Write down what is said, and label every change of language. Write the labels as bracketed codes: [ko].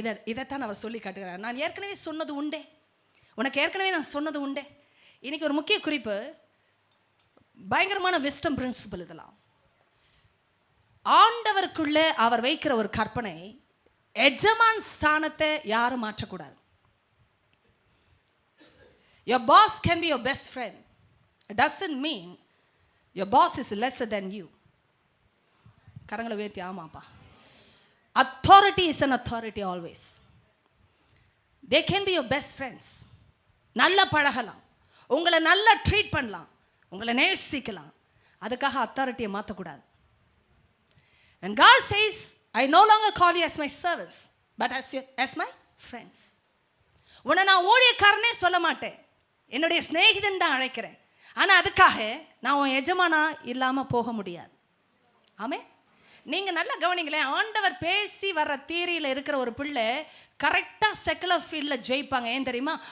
[ta] இதைத்தான் அவர் சொல்லி காட்டுகிறார். நான் ஏற்கனவே சொன்னது உண்டே, உனக்கு ஏற்கனவே நான் சொன்னது உண்டே. இன்னைக்கு ஒரு முக்கிய குறிப்பு, பயங்கரமான விஸ்டம் பிரின்சிபல். இதெல்லாம் ஆண்டவருக்குள்ள அவர் வைக்கிற ஒரு கற்பனை, எஜமான் ஸ்தானத்தை யாரும் மாற்றக்கூடாது. [en] Your boss can be your best friend. It doesn't mean your boss is lesser than you. [ta] கரங்களை உயர்த்தி ஆமாப்பா. [en] Authority is an authority always. They can be your best friends. [ta] நல்லா பழகலாம், உங்களை நல்லா ட்ரீட் பண்ணலாம், உங்களை நேசிக்கலாம். அதுக்காக அத்தாரிட்டியை மாற்றக்கூடாது. [en] And God says, I no longer call you as my servants, but as my friends. [ta] உன்னை நான் ஊழியக்காரனே சொல்ல மாட்டேன், என்னுடைய சிநேகிதன் தான் அழைக்கிறேன். ஆனால் அதுக்காக நான் உன் எஜமானா இல்லாமல் போக முடியாது. ஆமே, நீங்கள் நல்லா கவனிங்களேன். ஆண்டவர் பேசி வர்ற தீரியில் இருக்கிற ஒரு பிள்ளை கரெக்டாக செக்குலர் ஃபீல்டில் ஜெயிப்பாங்க. ஏன் தெரியுமா?